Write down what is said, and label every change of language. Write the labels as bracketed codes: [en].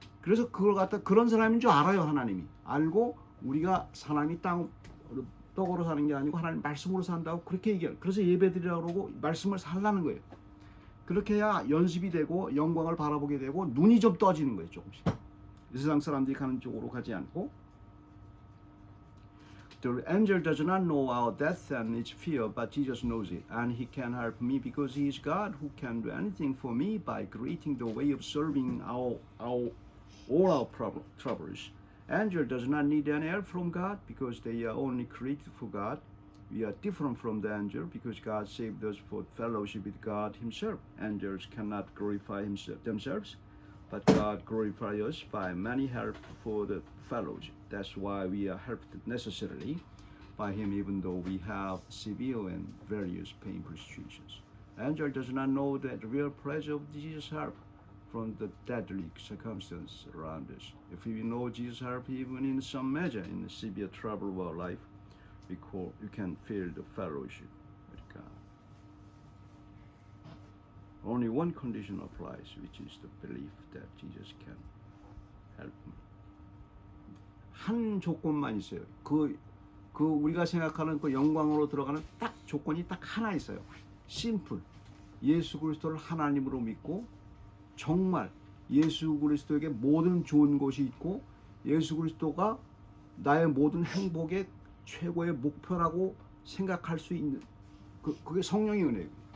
[ko] 그래서 그걸 갖다 그런 사람인 줄 알아요. 하나님이 알고, 우리가 사람이 떡으로 사는 게 아니고 하나님 말씀으로 산다고 그렇게 얘기해요. 그래서 예배드리라고 그러고 말씀을 살라는 거예요. 그렇게 해야 연습이 되고 영광을 바라보게 되고 눈이 좀 떠지는 거예요. 조금씩. 세상 사람들이 가는 쪽으로 가지 않고. [en] The angel does not know our death and its fear, but Jesus knows it, and he can help me because he is God who can do anything for me by creating the way of solving all our troubles. Angel does not need any help from God because they are only created for God. We are different from the angel because God saved us for fellowship with God himself. Angels cannot glorify themselves, but God glorifies us by many help for the fellowship. That's why we are helped necessarily by him even though we have severe and various painful situations. Angel does not know the real pleasure of Jesus' help from the deadly circumstances around us. If we know Jesus' help even in some measure in the severe trouble of our life, because you can feel the fellowship. 그러니까 only one condition applies, which is the belief that Jesus can help me. [ko] 한 조건만 있어요. 그 우리가 생각하는 그 영광으로 들어가는 딱 조건이 딱 하나 있어요. 심플. 예수 그리스도를 하나님으로 믿고 정말 예수 그리스도에게 모든 좋은 것이 있고 예수 그리스도가 나의 모든 행복의 최고의 목표라고 생각할 수 있는 그게 성령의 은혜예요.